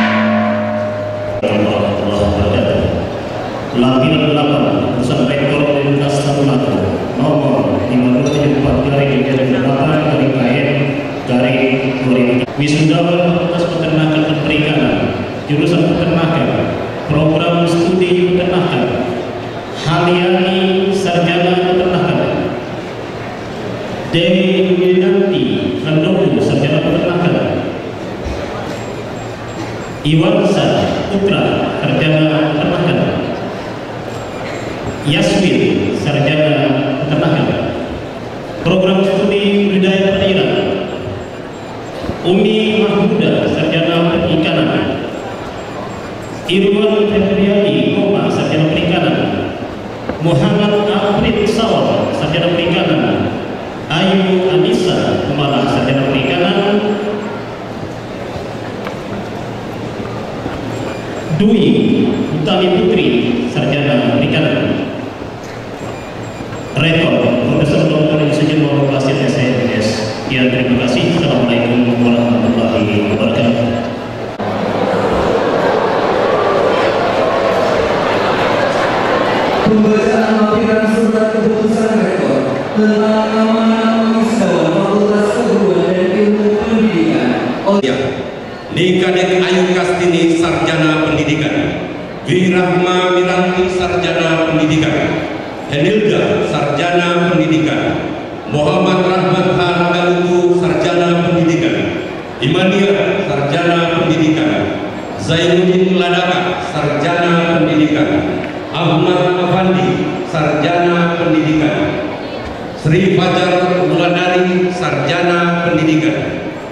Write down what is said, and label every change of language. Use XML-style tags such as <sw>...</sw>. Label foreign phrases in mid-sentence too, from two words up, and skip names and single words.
<id>Lampiran 8 Pusat Rektor Universitas Tadulako nomor 52/8/KM/2000. Wisudawan Fakultas Peternakan dan Perikanan jurusan Peternakan, program studi Peternakan, Haliani sarjana Peternakan, Dewi Wilanti Handoku sarjana Peternakan, Iwansa Putra sarjana Peternakan, Yasmin sarjana Peternakan. Program studi Budaya Perairan, Umi Mahmuda sarjana Perikanan, Irwan Febriani Koma sarjana Perikanan, Muhammad Afrid Sawal sarjana Perikanan, Ayu Anissa Kemala sarjana Perikanan, Dwi Utami Putri sarjana Perikanan. Rektor Profesor Dr. Yusuf Muhammad Basir SMS. Ya, terima kasih.</id> <ar>السلام عليكم ورحمة الله وبركاته.</ar> <id>Pembacaan lampiran surat keputusan Rektor tentang nama-nama wisudawan Fakultas Keguruan dan Ilmu Pendidikan. Nikadek Ayu Kastini sarjana pendidikan, Wirahma Miranti sarjana pendidikan, Henilda sarjana pendidikan, Muhammad Rahmat Hargaluku sarjana pendidikan, Imania sarjana pendidikan, Zainuddin Ladaka sarjana pendidikan, Ahmad Afandi sarjana pendidikan, Sri Fajar Wulandari sarjana pendidikan,</id>